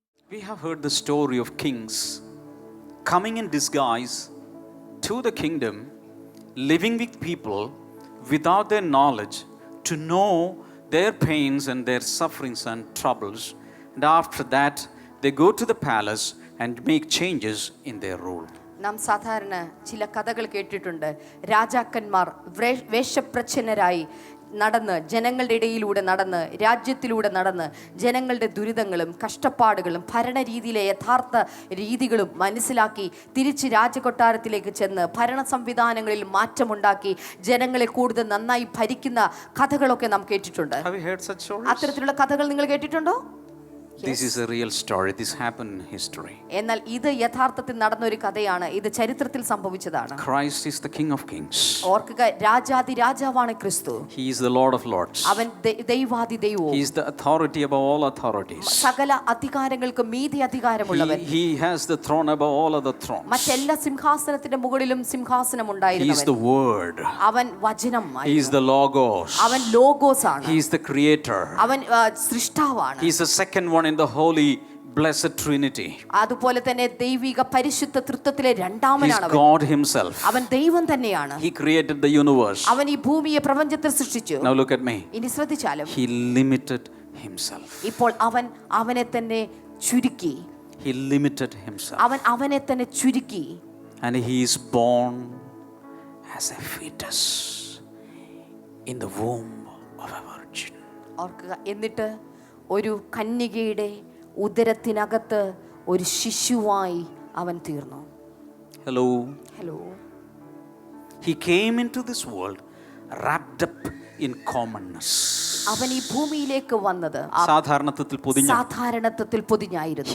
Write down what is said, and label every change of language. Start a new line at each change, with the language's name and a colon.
English: We have heard the story of kings coming in disguise to the kingdom, living with people without their knowledge, to know their pains and their sufferings and troubles. And after that, they go to the palace and make changes in their rule.
Malayalam: നാം സാധാരണ ചില കഥകൾ കേട്ടിട്ടുണ്ട്. രാജാക്കന്മാർ വേഷപ്രച്ഛന്നരായി നടന്ന്, ജനങ്ങളുടെ ഇടയിലൂടെ നടന്ന്, രാജ്യത്തിലൂടെ നടന്ന്, ജനങ്ങളുടെ ദുരിതങ്ങളും കഷ്ടപ്പാടുകളും ഭരണരീതിയിലെ യഥാർത്ഥ രീതികളും മനസ്സിലാക്കി തിരിച്ച് രാജകൊട്ടാരത്തിലേക്ക് ചെന്ന് ഭരണ സംവിധാനങ്ങളിൽ മാറ്റമുണ്ടാക്കി ജനങ്ങളെ കൂടുതൽ നന്നായി ഭരിക്കുന്ന കഥകളൊക്കെ നാം കേട്ടിട്ടുണ്ട്. അത്തരത്തിലുള്ള കഥകൾ നിങ്ങൾ കേട്ടിട്ടുണ്ടോ?
English: This is a real story. This happened in history.
Malayalam: എന്നാൽ ഇത് യഥാർത്ഥത്തിൽ നടന്ന ഒരു കഥയാണ്. ഇത് ചരിത്രത്തിൽ സംഭവിച്ചതാണ്.
English: Christ is the King of Kings.
Malayalam: ഓർക്കുക, രാജാതി രാജാവാണ് ക്രിസ്തു.
English: He is the Lord of Lords.
Malayalam: അവൻ ദൈവാതി ദൈവവും.
English: He is the authority above all authorities.
Malayalam: സകല അധികാരങ്ങൾക്കും മീതെ അധികാരമുള്ളവൻ.
English: He has the throne above all other thrones.
Malayalam: മറ്റെല്ലാ സിംഹാസനത്തിന്റെ മുകളിലും സിംഹാസനം ഉണ്ടായിരുന്നവൻ.
English: He is the Word.
Malayalam: അവൻ വചനമായി.
English: He is the Logos.
Malayalam: അവൻ ലോഗോസ് ആണ്.
English: He is the Creator.
Malayalam: അവൻ സൃഷ്ടാവാണ്.
English: He is the second one in the holy blessed Trinity.
Malayalam: അതുപോലെ തന്നെ ദൈവിക പരിശുദ്ധ തൃത്വത്തിലെ രണ്ടാമനാണ് അവൻ.
English: God himself.
Malayalam: അവൻ ദൈവം തന്നെയാണ്.
English: He created the universe.
Malayalam: അവൻ ഈ ഭൂമിയെ പ്രപഞ്ചത്തെ സൃഷ്ടിച്ചു.
English: Now look at me.
Malayalam: ഇനി ശ്രദ്ധിച്ചാലും
English: He limited himself.
Malayalam: ഇപ്പോൾ അവൻ അവനെ തന്നെ ചുരുക്കി.
English: He limited himself.
Malayalam: അവൻ അവനെ തന്നെ ചുരുക്കി.
English: And he is born as a fetus in the womb of a virgin.
Malayalam: ഓർക്കുക, എന്നിട്ട് ഒരു കന്യകയുടെ ഉദരത്തിനകത്ത് ഒരു ശിശുവായി അവൻ തീർന്നു.
English: Hello. He came into this world wrapped up in commonness.
Malayalam: അവൻ ഈ ഭൂമിയിലേക്ക് വന്നത് സാധാരണത്വത്തിൽ പൊതിഞ്ഞായിരുന്നു.